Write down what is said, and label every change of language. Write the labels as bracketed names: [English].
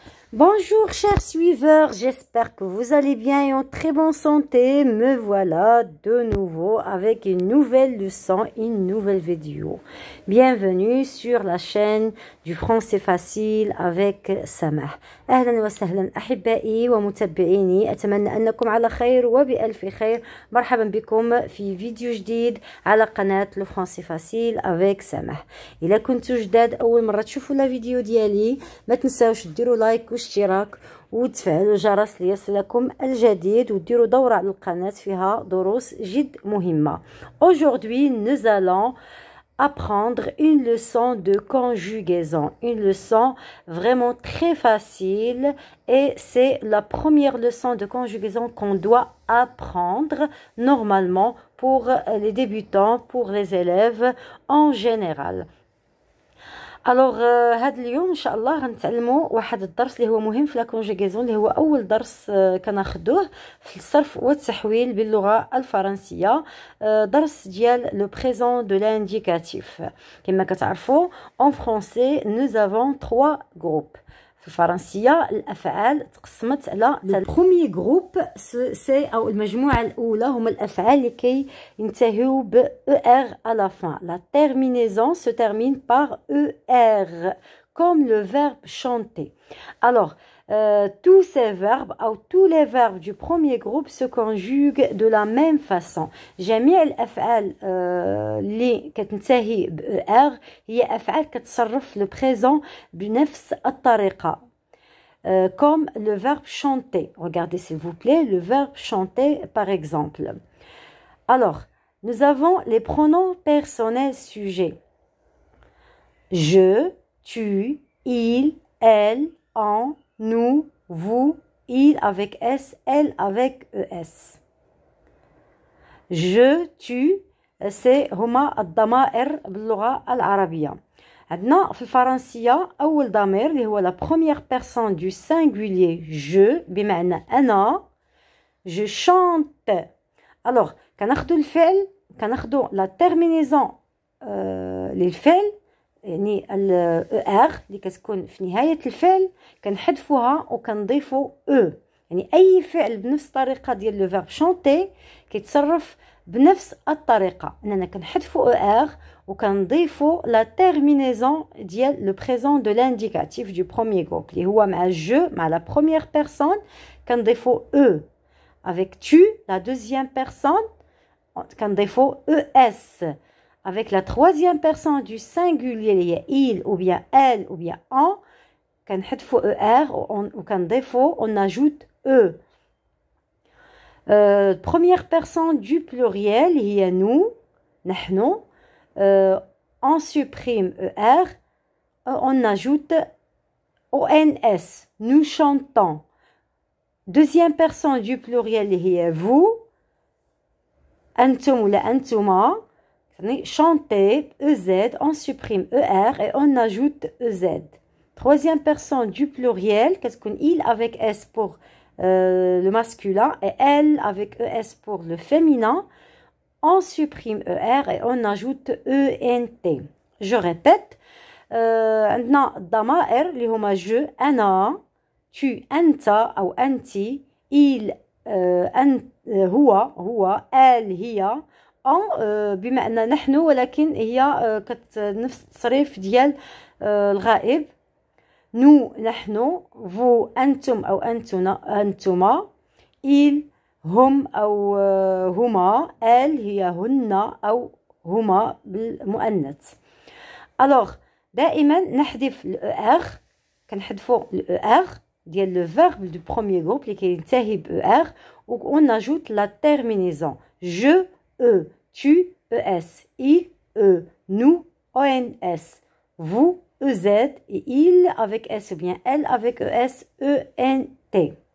[French] Bonjour chers suiveurs, j'espère que vous allez bien et en très bonne santé. Me voilà de nouveau avec une nouvelle leçon, une nouvelle vidéo. Bienvenue sur la chaîne du français facile avec Samah. [Arabic] أهلا وسهلا أحبائي ومتابعيني، أتمنى أنكم على خير وبألف خير. مرحبا بكم في فيديو جديد على قناة لو فرونسي فاسيل افيك سماح. إذا كنتوا جداد أول مرة تشوفوا لا فيديو ديالي ما تنساوش ديروا لايك واشتراك وتفعلوا الجرس ليصلكم الجديد وديروا دورة على القناة فيها دروس جد مهمة. [French] Aujourd'hui nous allons apprendre une leçon de conjugaison, une leçon vraiment très facile et c'est la première leçon de conjugaison qu'on doit apprendre normalement pour les débutants, pour les élèves en général. [Arabic] الوغ هاد اليوم ان شاء الله غنتعلموا واحد الدرس اللي هو مهم في لا كونجيغيزون، اللي هو اول درس كناخذوه في الصرف والتحويل باللغه الفرنسيه، درس ديال لو بريزون دو لانديكاتيف. كما كتعرفوا اون فرونسي نوز افون 3 جروب. في الفرنسيه الافعال تقسمت على البروميي جروب سي او المجموعه الاولى هما الافعال اللي كينتهيو ب er [French] à la fin. La terminaison se termine par er comme le verbe chanter. Alors tous ces verbes ou tous les verbes du premier groupe se conjuguent de la même façon. [Arabic] جميع الأفعال اللي كتنتهي ب er هي أفعال كتصرف في le présent بنفس الطريقة. [French] Comme le verbe chanter. Regardez s'il vous plaît le verbe chanter par exemple. Alors, nous avons les pronoms personnels sujets. Je, tu, il, elle, on, nous, vous, il avec S, elle avec ES. Je, tu, c'est [Arabic] هما الضمائر باللغة العربية. عندنا في الفرنسية أول ضمير اللي هو [French] la première personne du singulier je [Arabic] بمعنى أنا. [French] Je chante. [Arabic] Alors كناخدو الفعل كناخدو la terminaison للفعل يعني ال er اللي كتكون في نهاية الفعل كنحذفوها وكنضيفو او. يعني أي فعل بنفس الطريقة ديال لو فيرب شونتي كيتصرف بنفس الطريقة، أننا كنحذفو er وكنضيفو لا terminaison ديال لو بريزون دو لانديكاتيف دو بروميير جروب اللي هو مع جو مع لا بروميير بيرسون كنضيفو او. [French] avec tu la deuxième personne [Arabic] كنضيفو [French] es. Avec la troisième personne du singulier il ou bien elle ou bien on [Arabic] كنحذفو er وكنضيفو [French] on ajoute e. Première personne du pluriel [Arabic] هي [French] nous [Arabic] نحن. [French] On supprime er on ajoute ons nous chantons. Deuxième personne du pluriel [Arabic] هي [French] vous [Arabic] أنتم ولا أنتما [French] chanter EZ, on supprime ER et on ajoute EZ. Troisième personne du pluriel, qu'est-ce qu'on il avec S pour le masculin et elle avec ES pour le féminin. On supprime ER et on ajoute ENT. Je répète, [Arabic] عندنا الضمائر اللي هما je أنا tu أنت أو أنتي il هو elle هي بمعنى نحن ولكن هي نفس التصريف ديال الغائب. نو نحن، vous أنتم أو أنتما، il هم أو هما، elle هي هن أو هما بالمؤنث. [French] alors [Arabic] دائما نحذف الار، كنحذفوا الار ديال لو فيرب دو بروميير جروب اللي كينتهي بار [French] و on ajoute la terminaison je e, tu es, il e, nous ons, vous ez et il avec s ou bien elle avec es ent.